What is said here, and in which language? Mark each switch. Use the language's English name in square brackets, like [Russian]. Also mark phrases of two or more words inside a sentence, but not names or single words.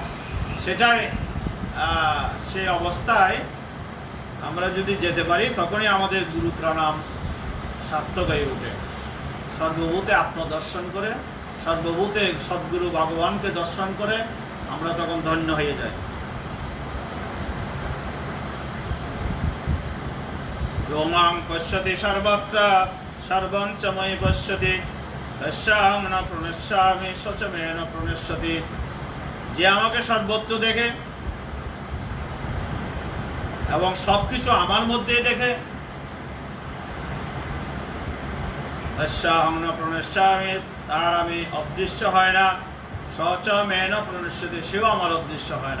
[Bangla] সেটাই সে অবস্থায় আমরা যদি যেতে পারি, তখনই আমাদের গুরু প্রণাম সার্থক হয়ে ওঠে। সর্বভূতে আত্মদর্শন করে, সর্বভূতে সদ্গুরু ভগবানকে দর্শন করে আমরা তখন ধন্য হয়ে যাই। [Sanskrit] योमां पश्यति सर्वत्र सर्वं च मयि पश्यति तस्याहं न प्रणश्यामि स च मे न प्रणश्यति, [Bangla] যে আমাকে সর্বত্র দেখে এবং সবকিছু আমার মধ্যেই দেখে, [Sanskrit] तस्याहं न प्रणश्यामि, [Bangla] তার আমি অদৃশ্য হয় না, [Sanskrit] स च मे न प्रणश्यति, [Bangla] সেও আমার অদৃশ্য হয় না।